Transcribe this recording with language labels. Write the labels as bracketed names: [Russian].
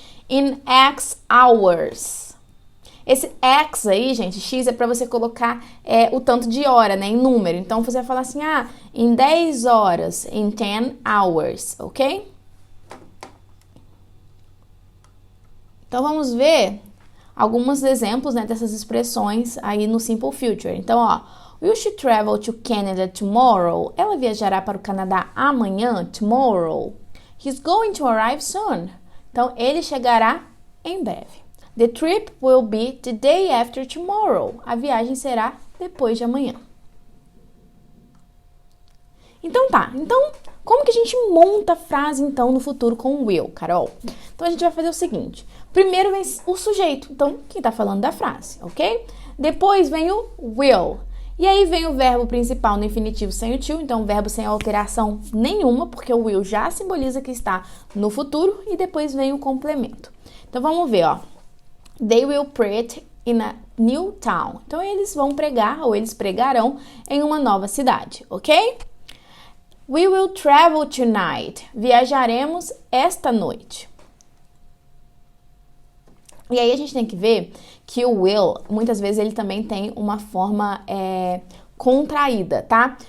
[English] In X hours. [Portuguese] Esse X aí, gente, X é para você colocar o tanto de hora, né? Em número. Então, você vai falar assim, em 10 horas, [English] in 10 hours, [Portuguese] ok? Então, vamos ver alguns exemplos, né, dessas expressões aí no Simple Future. Então, ó, [English] will she travel to Canada tomorrow? [Portuguese] Ela viajará para o Canadá amanhã, tomorrow. [English] He's going to arrive soon. [Portuguese] Então, ele chegará em breve. [English] The trip will be the day after tomorrow. [Portuguese] A viagem será depois de amanhã. Então tá. Então, como que a gente monta a frase, então, no futuro com o will, Carol? Então, a gente vai fazer o seguinte. Primeiro vem o sujeito. Então, quem tá falando da frase, ok? Depois vem o will. E aí vem o verbo principal no infinitivo sem o to, então o verbo sem alteração nenhuma, porque o will já simboliza que está no futuro, e depois vem o complemento. Então vamos ver, ó. [English] They will preach in a new town. [Portuguese] Então eles vão pregar, ou eles pregarão em uma nova cidade, ok? [English] We will travel tonight. [Portuguese] Viajaremos esta noite. E aí a gente tem que ver que o will, muitas vezes ele também tem uma forma contraída, tá?